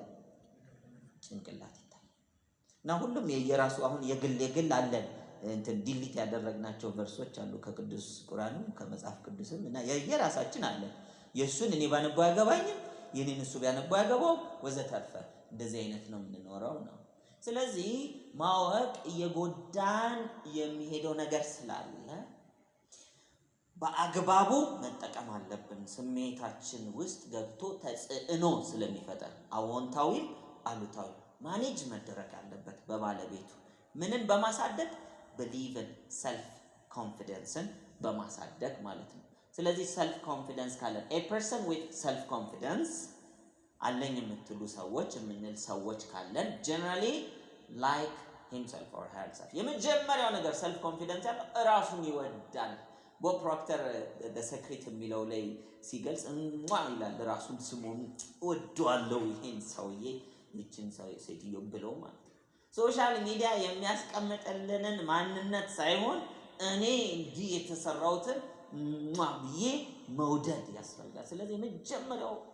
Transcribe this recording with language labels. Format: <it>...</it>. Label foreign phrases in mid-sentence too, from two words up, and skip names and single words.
<am>ጭንቅላት ይታያል። እና ሁሉም የየራሱ አሁን የግል አለን እንትን ዲሊት ያደረግናቸው ቨርሶች አሉ ከቅዱስ ቁርአንም ከመጽሐፍ ቅዱስም እና የየራሳችን አለን። የሱን እኔ ባነባው ያገባኝም የኔን እሱ ቢያነባው ያገባው ወዘተርፈ እንደዚህ አይነት ነው የምንኖረው ነው። ስለዚህ ማወቅ እየጎዳን የሚሄደው ነገር ስላለ በአግባቡ መጠቀም አለብን። ስሜታችን ውስጥ ገብቶ ተጽዕኖ ስለሚፈጠር አዎንታዊም አሉታዊ ማኔጅ መደረግ አለበት በባለቤቱ። ምንን በማሳደግ</am> <en>believe in self confidence</en> <am>በማሳደግ ማለት ነው። ስለዚህ</am> <en>self confidence</en> <am>ካለን</am> <en>a person with self confidence</en> <am>አለኝ የምትሉ ሰዎች የምንል ሰዎች ካለን</am> <en>generally like himself or herself</en> <am>የመጀመሪያው ነገር</am> <en>self confidence</en> <am>ያለው ራሱን ይወዳል። ቦብ ፕሮክተር the secret የሚለው ላይ ሲገልጽ ይላል ራሱን ስሙን ወዷለው ይሄን ሰውዬ ይችን ሴትዮ ብለው ማለት ነው።</am> <en>social media</en> <am>የሚያስቀምጥልንን ማንነት ሳይሆን እኔ እንዲህ የተሰራውትን ብዬ መውደድ ያስፈልጋል። ስለዚህ የመጀመሪያው</am>